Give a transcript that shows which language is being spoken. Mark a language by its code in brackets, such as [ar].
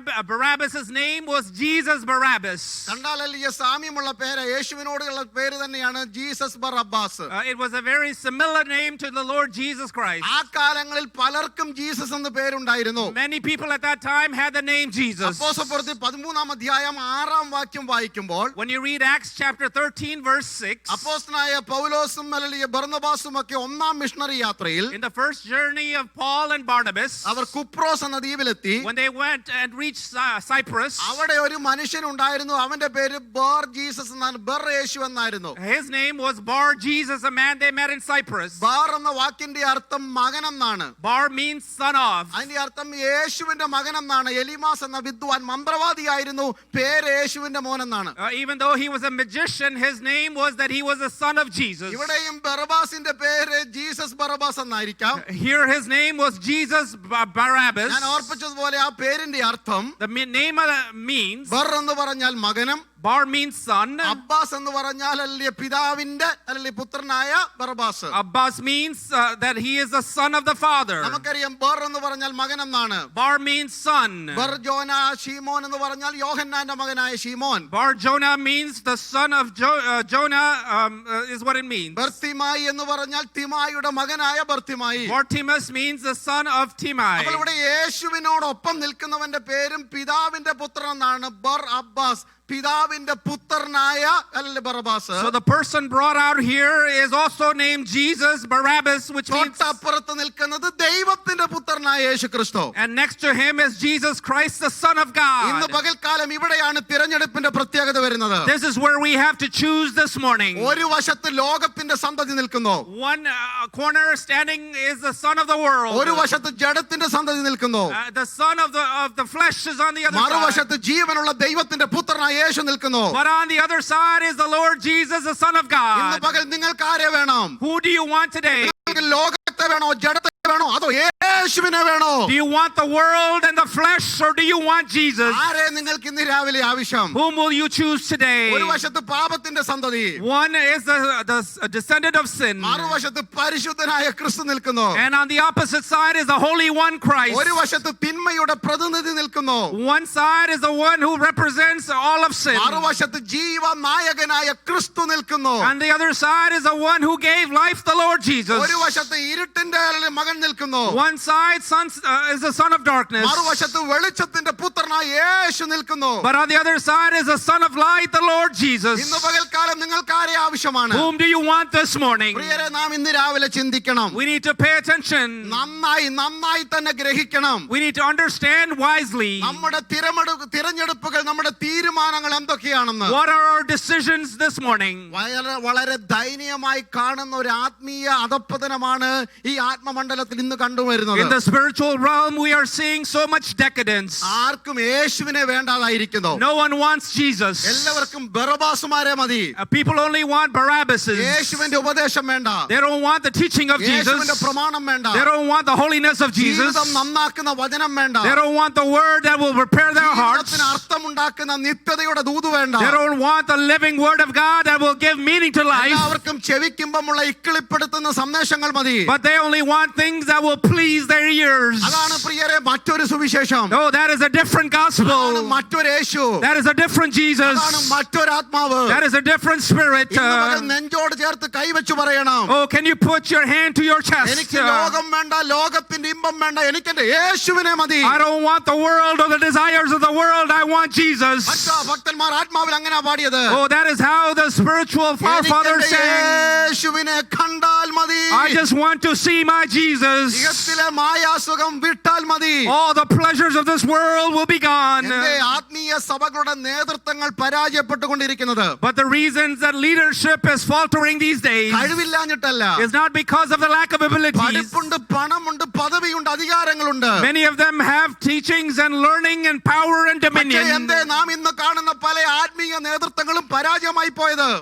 [en] Barabbas' name was Jesus Barabbas. [ml] കണ്ടാൽ വലിയ സാമ്യമുള്ള പേര്, യേശുവിനോടുള്ള പേര് തന്നെയാണ് Jesus Barabbas. [en] It was a very similar name to the Lord Jesus Christ. [ml] ആ കാലങ്ങളിൽ പലർക്കും ജീസസ് എന്ന് പേരുണ്ടായിരുന്നു. [en] Many people at that time had the name Jesus. [ml] അപ്പോസ്തലപ്രവൃത്തി 13-ാം അധ്യായം 6-ാം വാക്യം വായിക്കുമ്പോൾ, [en] When you read Acts chapter 13 verse 6, [ml] അപ്പോസ്തലനായ പൗലോസും ബർന്നബാസും ഒക്കെ ഒന്നാം മിഷണറി യാത്രയിൽ [en] in the first journey of Paul and Barnabas, [ml] അവർ കുപ്രോസ് എന്ന ദ്വീപിലെത്തി. [en] when they went and reached Cyprus, [ml] അവിടെ ഒരു മനുഷ്യൻ ഉണ്ടായിരുന്നു, അവന്റെ പേര് ബർ ജീസസ് എന്നാണ്, ബർ യേശു എന്നായിരുന്നു. [en] his name was Bar Jesus, a man they met in Cyprus. [ml] Bar എന്ന വാക്കിന്റെ അർത്ഥം മകൻ എന്നാണ്. [en] Bar means son of. [ml] അതിന്റെ അർത്ഥം യേശുവിന്റെ മകൻ എന്നാണ്. എലിമാസ് എന്ന വിദ്വാൻ മന്ത്രവാദിയായിരുന്നു, പേര് യേശുവിന്റെ മോൻ എന്നാണ്. [en] Even though he was a magician, his name was that he was a son of Jesus. [ml] ഇവിടെയും ബറബാസിന്റെ പേര് Jesus Barabbas എന്നായിരിക്കാം. [en] Here his name was Jesus Barabbas. [ml] ഞാൻ ഓർപ്പിച്ചതുപോലെ ആ പേരിന്റെ അർത്ഥം, [en] The name means, [ml] ബർ എന്ന് പറഞ്ഞാൽ മകനും, [en] Bar means son. [ml] അബ്ബാസ് എന്ന് പറഞ്ഞാൽ അല്ലെ പിതാവിന്റെ അല്ലെ പുത്രനായ Barabbas. [en] Abbas means that he is the son of the father. [ml] നമുക്കറിയാം ബർ എന്ന് പറഞ്ഞാൽ മകൻ എന്നാണ്. [en] Bar means son. [ml] ബർ ജോന ഷീമോൻ എന്ന് പറഞ്ഞാൽ യോഹന്നാന്റെ മകനായ Shimon. [en] Bar Jonah means the son of Jonah, is what it means. [ml] Bartimaeus എന്ന് പറഞ്ഞാൽ തിമായിയുടെ മകനായ Bartimaeus. [en] Bartimaeus means the son of Timai. [ml] അപ്പോൾ ഇവിടെ യേശുവിനോടൊപ്പം നിൽക്കുന്നവന്റെ പേരും പിതാവിന്റെ പുത്രൻ എന്നാണ്, ബർ അബ്ബാസ്, പിതാവിന്റെ പുത്രനായ അല്ലെ Barabbas. [en] So the person brought out here is also named Jesus Barabbas, which means, [ml] തൊട്ടപ്പുറത്ത് നിൽക്കുന്നത് ദൈവത്തിന്റെ പുത്രനായ യേശു ക്രിസ്തു. [en] and next to him is Jesus Christ, the Son of [ml] ഇന്ന് [en] God. [ml] പകൽക്കാലം ഇവിടെയാണ് തിരഞ്ഞെടുപ്പിന്റെ പ്രത്യേകത വരുന്നത്. [en] This is where we have to choose this morning. [ml] ഒരു വശത്ത് ലോകത്തിന്റെ സന്തതി നിൽക്കുന്നു, [en] One corner standing is the son of the world. [ml] ഒരു വശത്ത് ജഡത്തിന്റെ സന്തതി നിൽക്കുന്നു, [en] The son of the flesh is on the other side. [ml] മറുവശത്ത് ജീവനുള്ള ദൈവത്തിന്റെ പുത്രനായ യേശു നിൽക്കുന്നു. [en] But on the other side is the Lord Jesus, the Son of [ml] ഇന്ന് [en] God. [ml] പകൽ നിങ്ങൾക്ക് ആരെ വേണം? [en] Who do you want today? [ml] നിങ്ങൾക്ക് ലോകത്തെ വേണോ, ജഡത്തെ വേണോ, അതോ യേശുവിനെ വേണോ? [en] Do you want the world and the flesh, or do you want Jesus? [ml] ആരെ നിങ്ങൾക്ക് ഇന്ന് രാവിലെ ആവശ്യം? [en] Whom will you choose today? [ml] ഒരു വശത്ത് പാപത്തിന്റെ സന്തതി, [en] One is the descendant of sin, [ml] മറുവശത്ത് പരിശുദ്ധനായ ക്രിസ്തു നിൽക്കുന്നു. [en] and on the opposite side is the Holy One Christ. [ml] ഒരു വശത്ത് തിന്മയുടെ പ്രതിനിധി നിൽക്കുന്നു, [en] One side is the one who represents all of sin, [ml] മറുവശത്ത് ജീവനായകനായ ക്രിസ്തു നിൽക്കുന്നു. [en] and the other side is the one who gave life, the Lord Jesus. [ml] ഒരു വശത്ത് ഇരുട്ടിന്റെ മകൻ നിൽക്കുന്നു, [en] One side is the son of darkness, [ml] മറുവശത്ത് വെളിച്ചത്തിന്റെ പുത്രനായ യേശു നിൽക്കുന്നു. [en] but on the other side is the son of light, the Lord Jesus. [ml] ഇന്ന് പകൽക്കാലം നിങ്ങൾക്ക് ആരെ ആവശ്യമാണ്? [en] Whom do you want this morning? [ml] പ്രിയരെ, നാം ഇന്ന് രാവിലെ ചിന്തിക്കണം. [en] We need to pay attention. [ml] നന്നായി തന്നെ ഗ്രഹിക്കണം. [en] We need to understand wisely. [ml] നമ്മുടെ തിരഞ്ഞെടുപ്പുകൾ, നമ്മുടെ തീരുമാനങ്ങൾ എന്തൊക്കെയാണെന്ന്. [en] What are our decisions this morning? [ml] വളരെ ദയനീയമായി കാണുന്ന ഒരു ആത്മീയ അധപ്പതനമാണ് ഈ ആത്മമണ്ഡലത്തിൽ ഇന്ന് കണ്ടുവരുന്നത്. [en] In the spiritual realm, we are seeing so much decadence. [ml] ആർക്കും യേശുവിനെ വേണ്ടാതായിരിക്കുന്നു. [en] No one wants Jesus. [ml] എല്ലാവർക്കും ബറബാസുമാരെ മതി. [en] People only want Barabbases. [ml] യേശുവിന്റെ ഉപദേശം വേണ്ട, [en] They don't want the teaching of Jesus. [ml] യേശുവിന്റെ പ്രമാണം വേണ്ട, [en] They don't want the holiness of Jesus. [ml] ജീവിതം നന്നാക്കുന്ന വചനം വേണ്ട, [en] They don't want the word that will prepare their hearts. [ml] ജീവിതത്തിന് അർത്ഥമുണ്ടാക്കുന്ന നിത്യതയുടെ ദൂത് വേണ്ട. [en] They don't want the living word of God that will give meaning to life. [ml] എല്ലാവർക്കും ചെവിക്കുമ്പമുള്ള ഇക്കിളിപ്പെടുത്തുന്ന സന്ദേശങ്ങൾ മതി. [en] But they only want things that will please their their ears. [ml] അതാണ് പ്രിയരെ മറ്റൊരു സുവിശേഷം. [en] Oh, that is a different [ml] അതാണ് [en] gospel. [ml] മറ്റൊരു യേശു. [en] That is a different Jesus. [ml] അതാണ് മറ്റൊരു ആത്മാവ്. [en] That is a different spirit. [ml] ഇന്ന് പകൽ നെഞ്ചോട് ചേർത്ത് കൈവച്ചു പറയണം, [en] Oh, can you put your hand to your chest? [ml] എനിക്ക് ലോകം വേണ്ട, ലോകത്തിന്റെ ഇമ്പം വേണ്ട, എനിക്ക് എന്റെ യേശുവിനെ മതി. [en] I don't want the world or the desires of the world. I want Jesus. [ml] മറ്റു ഭക്തന്മാർ ആത്മാവിൽ അങ്ങനെ പാടിയത്. [en] Oh, that is how the spiritual [ml] എനിക്ക് [en] forefathers [ml] എന്റെ [en] sang. [ml] യേശുവിനെ കണ്ടാൽ മതി. [en] I just want to see my Jesus. [ml] ഇഹത്തിലെ മായാസുഖം വിട്ടാൽ മതി. [en] All the pleasures of this world will be gone. [ml] എന്റെ ആത്മീയ സഭകളുടെ നേതൃത്വങ്ങൾ പരാജയപ്പെട്ടുകൊണ്ടിരിക്കുന്നത് [en] But the reasons that leadership is faltering these days [ml] കഴിവില്ലാഞ്ഞിട്ടല്ല. [en] is not because of the lack of abilities. [ml] പഠിപ്പുണ്ട്, പണമുണ്ട്, പദവിയുണ്ട്, അധികാരങ്ങളുണ്ട്. [en] Many of them have teachings and learning and power and [ml] പക്ഷേ [en] dominion. [ml] എന്തേ നാം ഇന്ന് കാണുന്ന പല ആത്മീയ നേതൃത്വങ്ങളും പരാജയമായി പോയത്?